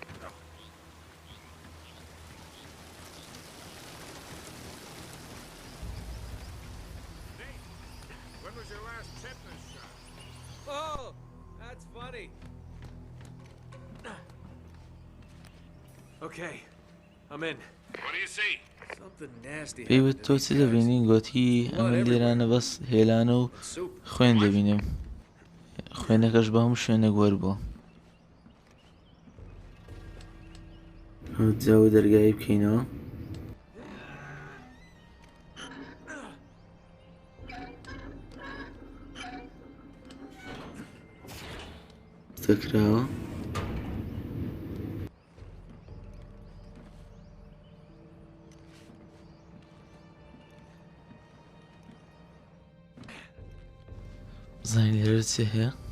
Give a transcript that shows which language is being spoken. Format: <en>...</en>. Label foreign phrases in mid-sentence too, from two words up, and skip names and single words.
<en>Nate, when was your last tetanus shot? Oh, that's funny. Okay, I'm in. What do you see? Something nasty.</en> <ckb>پێیوت تۆ چ دەبینی گوتی ئەمە لێرانە بەس هێلانە و خوێن دەبینم خوێنەکەش بە هەموو شوێنێک وەربووە جاوە دەرگایی بکەینەوە تەکراوە زانین لێرە چێ هەیە</ckb>